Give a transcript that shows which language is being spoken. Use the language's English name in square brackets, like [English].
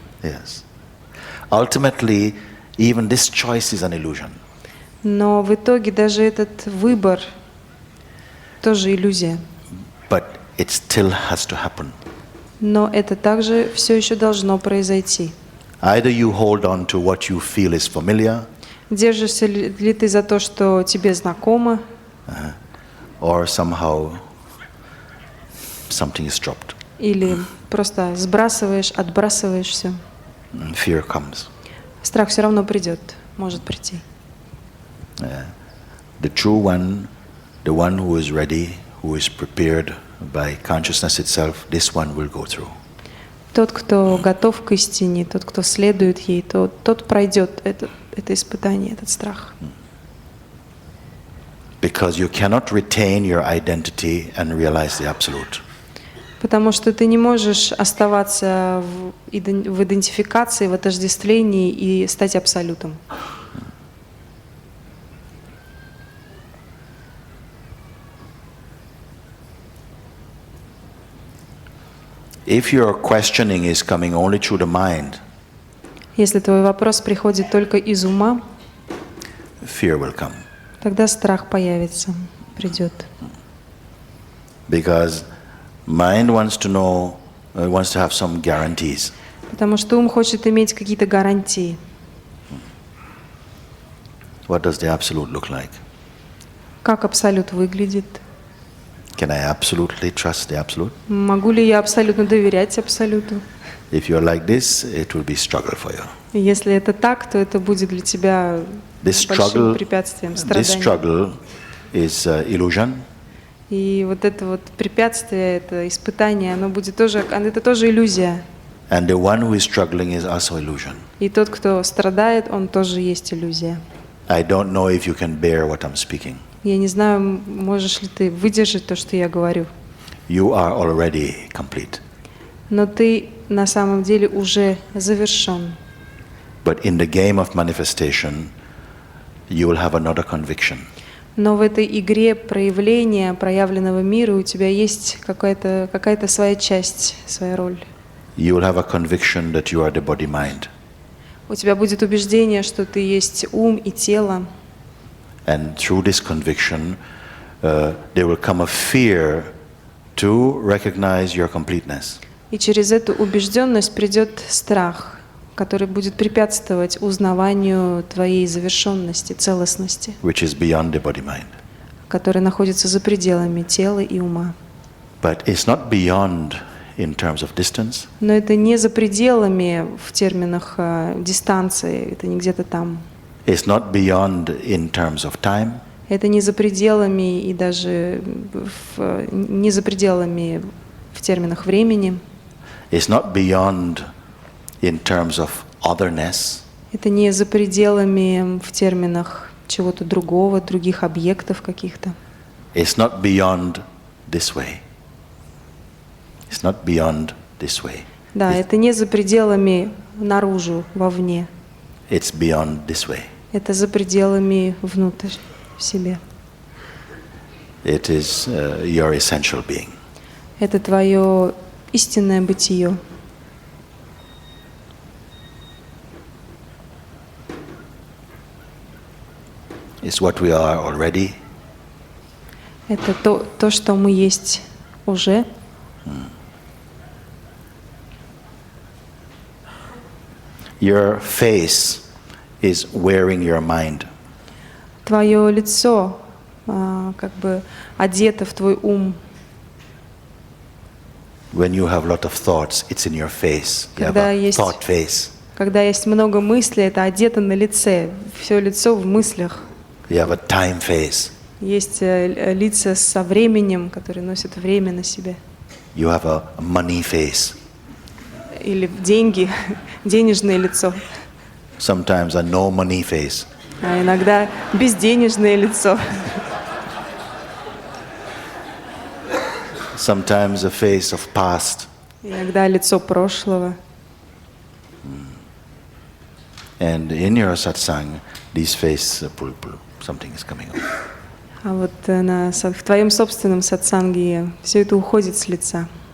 [English] Yes. ultimately, even this choice is an illusion. [Russian] Но в итоге даже этот выбор тоже иллюзия. [English] But it still has to happen. [Russian] Но это также все еще должно произойти. [English] Either you hold on to what you feel is familiar, [Russian] Держишься ли ты за то, что тебе знакомо, [English] or somehow something is dropped. [Russian] или просто сбрасываешь, отбрасываешь все. [English] And fear comes. [Russian] Страх все равно придет, может прийти. [English] The true one, the one who is ready, who is prepared by consciousness itself, this one will go through. [Russian] Тот, кто готов к истине, тот, кто следует ей, тот пройдет это испытание, этот страх. [English] Because you cannot retain your identity and realize the absolute. [Russian] Потому что ты не можешь оставаться в идентификации, в отождествлении и стать абсолютом. [English] If your questioning is coming only through the mind, [Russian] Если твой вопрос приходит только из ума, [English] fear will come. [Russian] тогда страх появится, придет. [English] Because mind wants to know, wants to have some guarantees. [Russian] Потому что ум хочет иметь какие-то гарантии. [English] What does the absolute look like? [Russian] Как абсолют выглядит? [English] Can I absolutely trust the absolute? [Russian] Могу ли я абсолютно доверять абсолюту? [English] If you're like this, it will be struggle for you. [Russian] И если это так, то это будет для тебя [English] This [Russian] большим [English] struggle, [Russian] препятствием, [English] this [Russian] страданием. [English] struggle is illusion, [Russian] И вот это вот препятствие, это испытание, оно будет тоже, это тоже иллюзия. [English] and the one who is struggling is also illusion. [Russian] И тот, кто страдает, он тоже есть иллюзия. [English] I don't know if you can bear what I'm speaking. [Russian] Я не знаю, можешь ли ты выдержать то, что я говорю. [English] You are already complete. [Russian] Но ты на самом деле уже завершен. [English] But in the game of manifestation, you will have another conviction. [Russian] Но в этой игре проявления, проявленного мира у тебя есть какая-то своя часть, своя роль. [English] You will have a conviction that you are the body-mind. [Russian] У тебя будет убеждение, что ты есть ум и тело. [English] And through this conviction, there will come a fear to recognize your completeness. [Russian] И через эту убежденность придет страх, который будет препятствовать узнаванию твоей завершенности, целостности, [English] Which is beyond the body-mind. [Russian] который находится за пределами тела и ума. [English] But it's not beyond in terms of distance. [Russian] Но это не за пределами в терминах дистанции, это не где-то там. [English] It's not beyond in terms of time. [Russian] Это не за пределами и даже не за пределами в терминах времени. [English] It's not beyond in terms of otherness. [Russian] Это не за пределами в терминах чего-то другого, других объектов каких-то. [English] It's not beyond this way. It's not beyond this way. [Russian] Да, это не за пределами наружу, вовне. [English] It's beyond this way. [Russian] Это за пределами внутрь, в себе. [English] It is your essential being. [Russian] Это твое истинное бытие. [English] It's what we are already. [Russian] Это то, что мы есть уже. [English] Your face is wearing your mind. [Russian] Твое лицо как бы одето в твой ум. [English] When you have a lot of thoughts, it's in your face. You have [Russian] Когда [English] a [Russian] есть- [English] thought face. [Russian] Когда есть много мыслей, это одето на лице. Все лицо в мыслях. [English] You have a time face. [Russian] Есть лица со временем, которые носят время на себе. [English] You have a money face. [Russian] Или деньги, денежное лицо. [English] Sometimes a no money face. [Russian] А иногда безденежное лицо. [English] Sometimes a face of past. [Russian] Иногда лицо прошлого. [English] And in your satsang, these faces, something is coming up. [Russian] А вот в твоем собственном сатсанге все это уходит с лица.